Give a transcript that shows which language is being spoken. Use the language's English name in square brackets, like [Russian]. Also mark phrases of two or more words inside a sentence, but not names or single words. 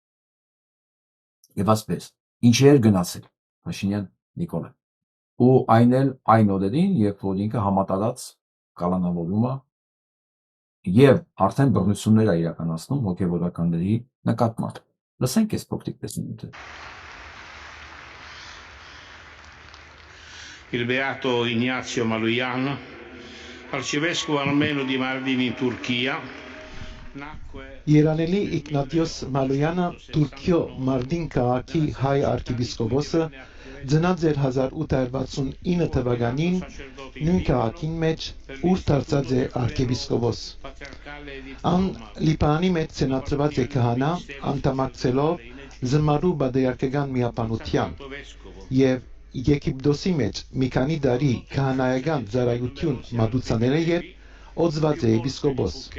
[Armenian] Եվ այսպես, ինչի էր գնացել Փաշինյան Նիկոլան, ու այն էլ այն օրերին, երբ որ ինքը համատարած կալանավորում է եւ արդեն բռնություններ է իրականացնում հոգեվորականների նկատմամբ։ Լսենք այս փոքրիկ տեսանյութը։ [Italian] Il beato Ignazio Maloyan, arcivescovo armeno di Mardin in Turchia, nacque [Armenian] Երանելի Իգնատիոս Մալոյանը Թուրքիո Մարդին քաղաքի հայ արքեպիսկոպոսը ծնած էր 1869 թվականին նույն քաղաքին մեջ, ուր դարձած է արքեպիսկոպոս։ Ան Լիբանանի մեջ սենատրված է քահանա, անդամակցելով Զմարու բادرյակական միապանության եւ Եգիպտոսի մեջ մի քանի տարի քահանայական ծառայություն մատուցանել է երբ օծված է եպիսկոպոս։